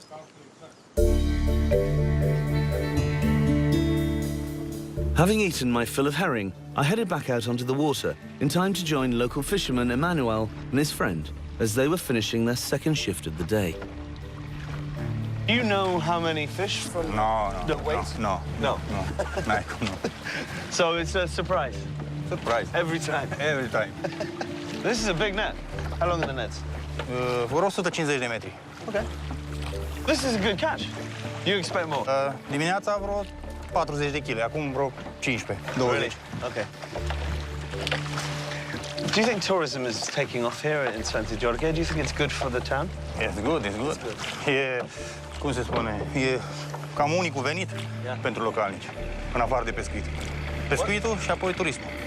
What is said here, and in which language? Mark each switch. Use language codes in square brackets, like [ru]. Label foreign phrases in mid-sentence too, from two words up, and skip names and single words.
[en] Having eaten my fill of herring, I headed back out onto the water in time to join local fisherman Emmanuel and his friend as they were finishing their second shift of the day. Do you know how many fish from... No. weight? No. No. No. So it's a surprise Surprise. every time. Every time. This is a big net. How long are the nets? [ro] Vreo 150 de metri. [en] Okay. This is a good catch. You expect more? [ro] Dimineața vreo 40 de kg, acum vreo 15, 20. [en] Really? Okay. Do you think tourism is taking off here in Sveta Georgia? Do you think it's good for the town? It's good, it's good. [ro] E, cum se spune, e cam unicul venit pentru localnici, în afară de pescuit. Pescuitul și apoi turismul.